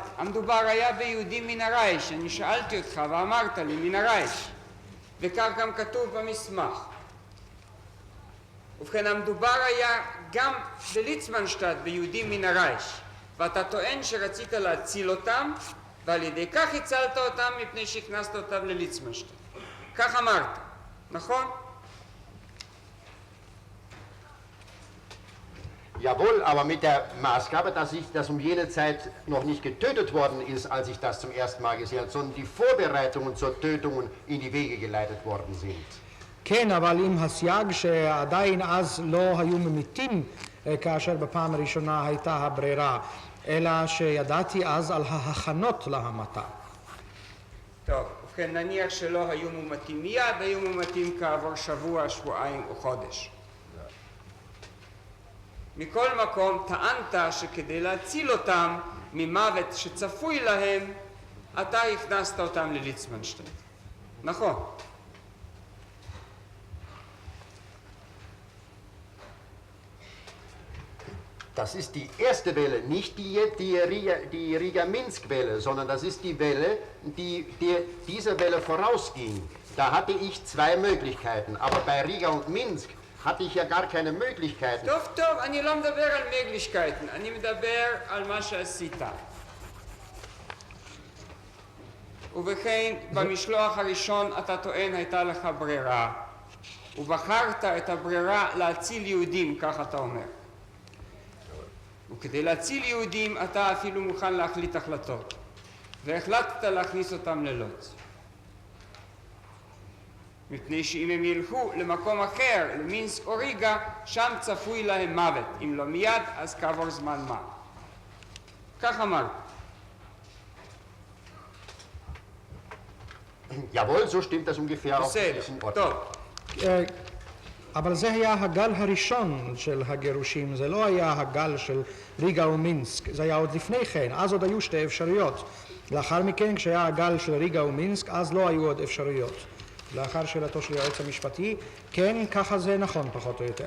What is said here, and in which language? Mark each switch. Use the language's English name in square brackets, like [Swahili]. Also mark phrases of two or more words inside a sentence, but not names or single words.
[Hebrew] המדובר היה ביהודים מן הרייך. אני שאלתי אותך ואמרת לי מן הרייך, וכך גם כתוב במסמך. ובכן, המדובר היה גם בליצמנשטט ביהודים מן הרייך, ואתה טוען שרצית להציל אותם, ועל ידי כך הצלת אותם מפני שהכנסת אותם לליצמנשטט. כך אמרת, נכון? [German] Jawohl, aber mit der Maßgabe, dass um jene Zeit noch nicht getötet worden ist, als ich das zum ersten Mal gesehen habe, sondern die Vorbereitungen zur Tötung in die Wege geleitet worden sind. [Hebrew] כן, אבל עם הסייג שעדיין אז לא היו ממיתים כאשר בפעם הראשונה הייתה הברירה, אלא שידעתי אז על ההכנות להמתה. טוב, ובכן נניח שלא היו מומתים מיד, היו מומתים כעבור שבוע, שבועיים או חודש. מכל מקום טענת שכדי להציל אותם ממוות שצפוי להם, אתה הכנסת אותם לליצמנשטט. נכון. [German] Das ist die erste Welle, nicht die Riga-Minsk-Welle, sondern das ist die Welle, die dieser Welle vorausging. Da hatte ich zwei Möglichkeiten, aber bei Riga und Minsk hatte ich ja gar keine Möglichkeiten. [Hebrew] טוב, טוב, אני לא מדבר על möglichkeiten, אני מדבר על מה שעשית. ובכן, במשלוח הראשון אתה טוען הייתה לך ברירה, ובחרת את הברירה להציל יהודים, כך אתה אומר. וכדי להציל יהודים אתה אפילו מוכן להחליט החלטות, והחלטת להכניס אותם ללוץ. מפני שאם הם ילכו למקום אחר, למינסק או ריגה, שם צפוי להם מוות. אם לא מיד, אז כעבור זמן מה. כך אמרת. [German] Jawohl, so stimmt das ungefähr auch. [Hebrew] בסדר, טוב. אבל זה היה הגל הראשון של הגירושים, זה לא היה הגל של ריגה ומינסק, זה היה עוד לפני כן, אז עוד היו שתי אפשרויות. לאחר מכן, כשהיה הגל של ריגה ומינסק, אז לא היו עוד אפשרויות. לאחר שאלתו של היועץ המשפטי, כן, ככה זה נכון פחות או יותר.